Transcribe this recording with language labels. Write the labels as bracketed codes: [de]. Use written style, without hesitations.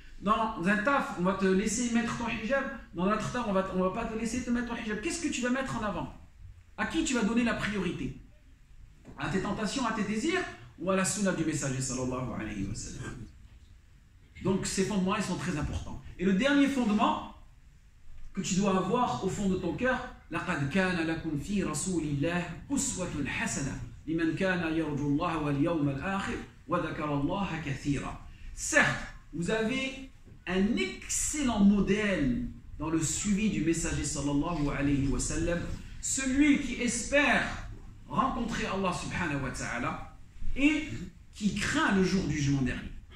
[fr] Dans un taf, on va te laisser mettre ton hijab. Dans un autre taf, on va pas te laisser te mettre ton hijab. Qu'est-ce que tu vas mettre en avant? À qui tu vas donner la priorité? À tes tentations, à tes désirs, ou à la sunna du messager sallallahu alayhi wa sallam? Donc ces fondements, ils sont très importants. Et le dernier fondement que tu dois avoir au fond de ton cœur, [ar] لَقَدْ كَانَ لَكُمْ فِي رَسُولِ اللَّهِ أُسْوَةٌ حَسَنَةٌ لِمَنْ كَانَ يَرْجُو اللَّهَ وَالْيَوْمَ الْآخِرَ وَذَكَرَ اللَّهَ كَثِيرًا. [fr] Certes, vous avez un excellent modèle dans le suivi du messager sallallahu alayhi wa sallam, celui qui espère rencontrer Allah subhanahu wa ta'ala et qui craint le jour du jugement dernier.